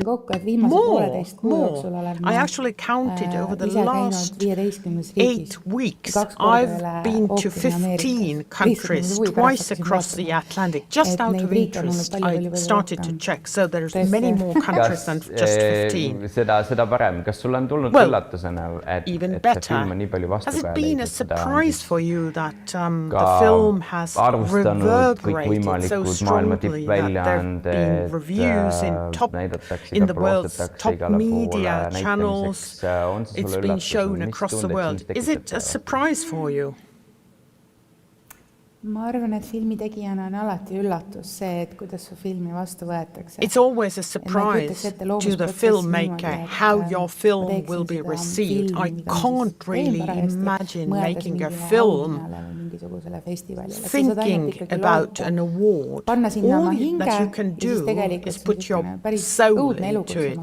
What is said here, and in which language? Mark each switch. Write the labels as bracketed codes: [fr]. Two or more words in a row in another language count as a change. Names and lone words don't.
[en] More. I actually counted over the last 8 weeks. I've been to 15 countries, twice across the Atlantic, just out of interest, I started to check. So there's many more countries than just 15. [et] Seda parem. Kas sul on tulnud üllatusena, et see film on nii palju vastukaja leidnud? [en] Has it been a surprise for you that the film has reverberated so strongly that there have been reviews in the world's top media channels? It's been shown across the world. Is it a surprise for you? [et] Ma arvan, et filmi tegijana on alati üllatus see, et kuidas su filmi vastu võetakse. [en] It's always a surprise to the filmmaker how your film will be received. I can't really imagine making a film thinking about an award. All that you can do is put your soul into it.